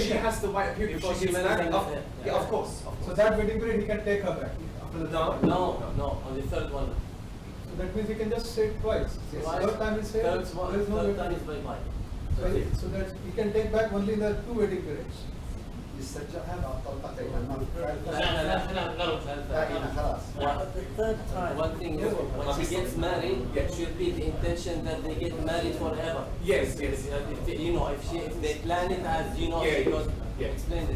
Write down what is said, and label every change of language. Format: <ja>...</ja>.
<en>she has to wait a period before she gets married. Yeah, of course. so that waiting period he can take her back after the 3rd time. No, on the 3rd one. So that means he can just say it twice. Twice. 3rd time is here. Third There is no time waiting. is bye-bye. So that he can take back only in the 2 waiting periods.</en> <ar>يسترجعها بعد طلقتين أما خلاص.</ar> <en>But the third time, One thing is, when she gets married, it should be the intention that they get married forever. Yes. If they plan it as, because explain this.</en>